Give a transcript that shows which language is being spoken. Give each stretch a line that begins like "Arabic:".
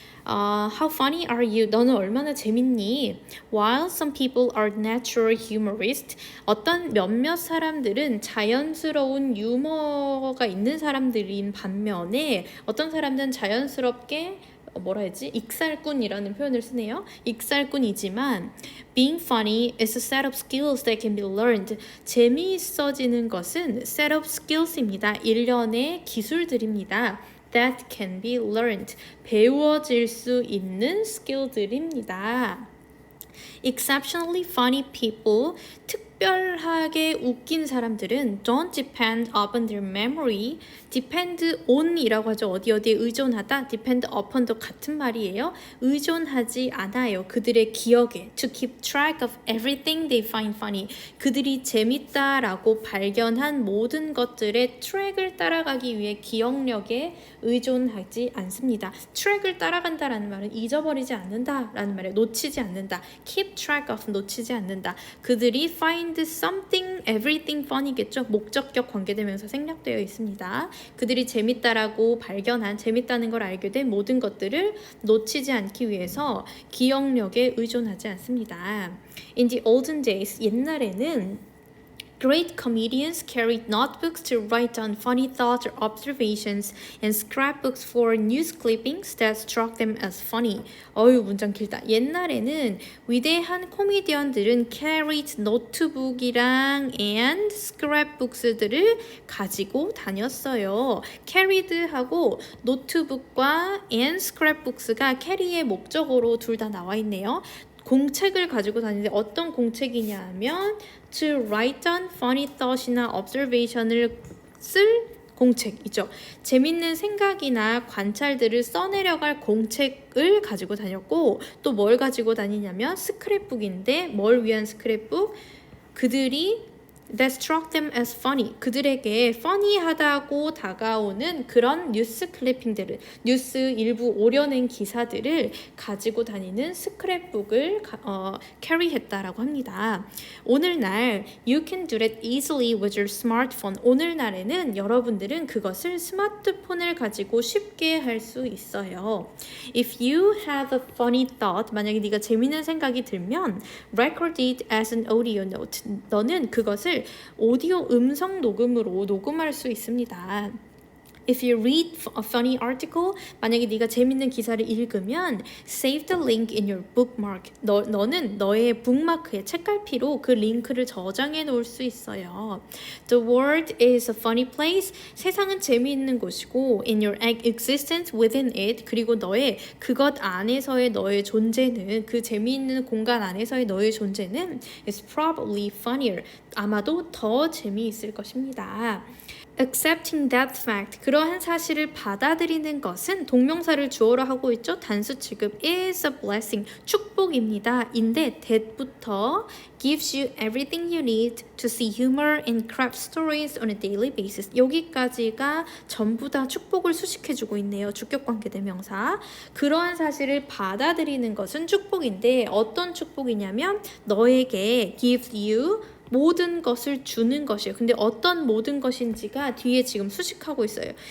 English: How funny are you?
Korean: 너는 얼마나 재밌니?
English: While some people are natural humorists,
Korean: 어떤 몇몇 사람들은 자연스러운 유머가 있는 사람들인 반면에 어떤 사람들은 자연스럽게 뭐라 해야지? 익살꾼이라는 표현을 쓰네요. 익살꾼이지만
English: being funny is a set of skills that can be learned.
Korean: 재미있어지는 것은
English: set of skills
Korean: 입니다. 일련의 기술들입니다.
English: that can be learned.
Korean: 배워질 수 있는 스킬들입니다.
English: Exceptionally funny people,
Korean: 특별하게 웃긴 사람들은
English: don't depend upon their memory.
Korean: depend on이라고 하죠. 어디에 의존하다. depend upon도 같은 말이에요. 의존하지 않아요. 그들의 기억에.
English: to keep track of everything they find funny.
Korean: 그들이 재밌다라고 발견한 모든 것들의 트랙을 따라가기 위해 기억력에 의존하지 않습니다. 트랙을 따라간다라는 말은 잊어버리지 않는다라는 말이에요. 놓치지 않는다.
English: keep track of
Korean: 놓치지 않는다. 그들이
English: find something, everything
Korean: fun이겠죠. 목적격 관계대명사 생략되어 있습니다. 그들이 재밌다라고 발견한, 재밌다는 걸 알게 된 모든 것들을 놓치지 않기 위해서 기억력에 의존하지 않습니다.
English: In the olden days,
Korean: 옛날에는
English: Great comedians carried notebooks to write down funny thoughts or observations and scrapbooks for news clippings that struck them as funny.
Korean: 어휴, 문장 길다. 옛날에는 위대한 코미디언들은 carried 노트북이랑 and scrapbooks들을 가지고 다녔어요. carried하고 노트북과 and scrapbooks가 carry의 목적어로 둘 다 나와 있네요. 공책을 가지고 다니는데 어떤 공책이냐 하면
English: to write down funny thought
Korean: 이나 observation을 쓸 공책이죠. 재밌는 생각이나 관찰들을 써내려갈 공책을 가지고 다녔고 또 뭘 가지고 다니냐면 스크랩북인데 뭘 위한 스크랩북? 그들이
English: that struck them as funny.
Korean: 그들에게 funny하다고 다가오는 그런 뉴스 클리핑들을, 뉴스 일부 오려낸 기사들을 가지고 다니는 스크랩북을 carry했다라고 합니다. 오늘날
English: you can do that easily with your smartphone.
Korean: 오늘날에는 여러분들은 그것을 스마트폰을 가지고 쉽게 할 수 있어요.
English: If you have a funny thought,
Korean: 만약에 네가 재밌는 생각이 들면
English: record it as an audio note.
Korean: 너는 그것을 오디오 음성 녹음으로 녹음할 수 있습니다.
English: If you read a funny article,
Korean: 만약에 네가 재밌는 기사를 읽으면
English: save the link in your bookmark.
Korean: 너는 너의 북마크에 책갈피로 그 링크를 저장해 놓을 수 있어요.
English: The world is a funny place.
Korean: 세상은 재미있는 곳이고
English: in your existence within it.
Korean: 그리고 너의 그것 안에서의 너의 존재는 그 재미있는 공간 안에서의 너의 존재는
English: is probably funnier.
Korean: 아마도 더 재미있을 것입니다.
English: Accepting that fact,
Korean: 그러한 사실을 받아들이는 것은 동명사를 주어로 하고 있죠. 단수 취급
English: is a blessing,
Korean: 축복입니다. 인데
English: that부터 gives you everything you need to see humor and craft stories on a daily basis.
Korean: 여기까지가 전부 다 축복을 수식해주고 있네요. 주격관계 대명사. 그러한 사실을 받아들이는 것은 축복인데 어떤 축복이냐면 너에게
English: gives you
Korean: 모든 것을 주는 것이에요. 근데 어떤 모든 것인지가 뒤에 지금 수식하고 있어요.